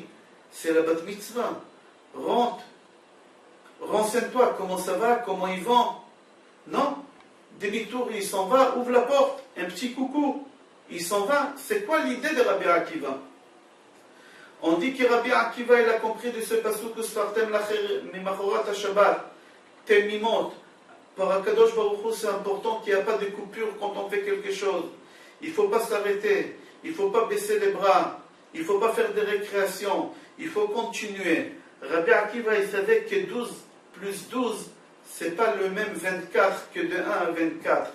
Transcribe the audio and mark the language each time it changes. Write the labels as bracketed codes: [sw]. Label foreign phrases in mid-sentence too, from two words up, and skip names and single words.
[fr] C'est la [he] bat mitzvah. [fr] Rentre. Renseigne-toi, comment ça va, comment il vend. Non. Demi-tour, il s'en va, ouvre la porte, un petit coucou. Il s'en va. C'est quoi l'idée de Rabbi Akiva? On dit que Rabbi Akiva, il a compris de ce pasuk [he] Usfartem lacher mimachorat Shabbat. [fr] Temimot. Par [he] Akadosh Baruch Hu, [fr] c'est important qu'il n'y a pas de coupure quand on fait quelque chose. Il ne faut pas s'arrêter. Il ne faut pas baisser les bras. Il ne faut pas faire des récréations. Il faut continuer. Rabbi Akiva, il savait que 12 plus 12, ce n'est pas le même 24 que de 1 à 24.